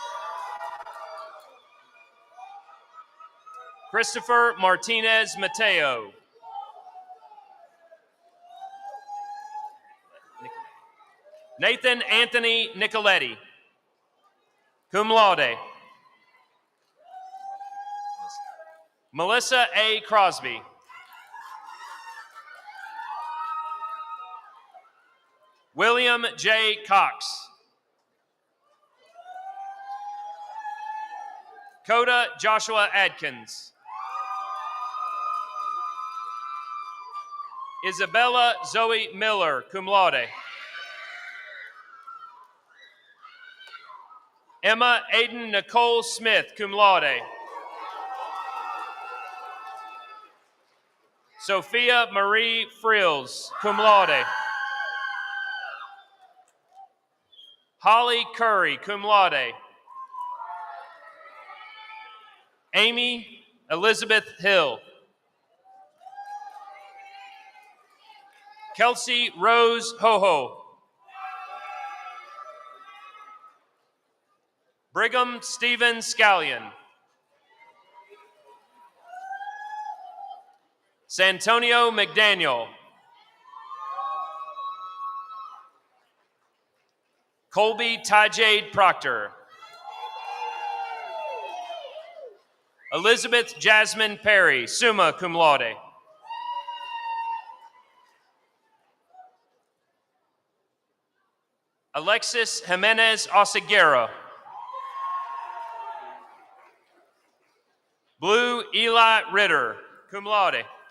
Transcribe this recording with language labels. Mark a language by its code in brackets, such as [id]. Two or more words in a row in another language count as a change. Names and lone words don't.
[en] Christopher Martinez Mateo. [la] Nathan Anthony Nicoletti, cum laude. [en] Melissa A. Crosby. William J. Cox. Coda Joshua Adkins. Isabella Zoe Miller, [la] cum laude. [en] Emma Aiden Nicole Smith, [la] cum laude. Sophia Marie Frills, cum laude. Holly Curry, cum laude. [en] Amy Elizabeth Hill. Kelsey Rose Hoho. Brigham Stephen Scallion. Santonio McDaniel. Colby Tajade Proctor. Elizabeth Jasmine Perry, [la] summa cum laude. [en] Alexis Jimenez Oseguera. [la] Blue Eli Ritter, cum laude.